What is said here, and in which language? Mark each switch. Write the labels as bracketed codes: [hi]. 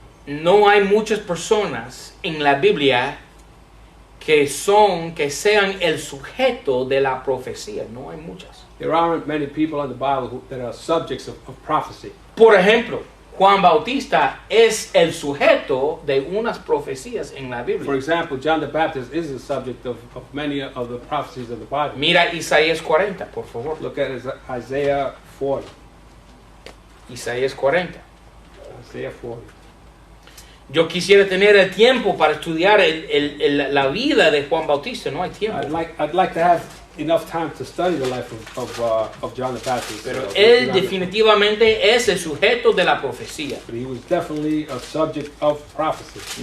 [es] No hay muchas personas en la Biblia que sean el sujeto de la profecía. No hay muchas. [en] There aren't many people in the Bible that are subjects of prophecy. [es] Por ejemplo, Juan Bautista es el sujeto de unas profecías en la [en] For [es] Biblia. [en] example, John the Baptist is the subject of many of the prophecies of the Bible. [es] Mira Isaías 40, por favor. [en] Look at Isaiah 40. [es] Isaías 40. [en] Isaiah 40. [es] Yo quisiera tener el tiempo para estudiar la vida de Juan Bautista. No hay tiempo. [en] I'd like to have enough time to study the life of John the Baptist. [es] Pero él definitivamente es el sujeto de la profecía. [en] But he was definitely a subject of prophecy.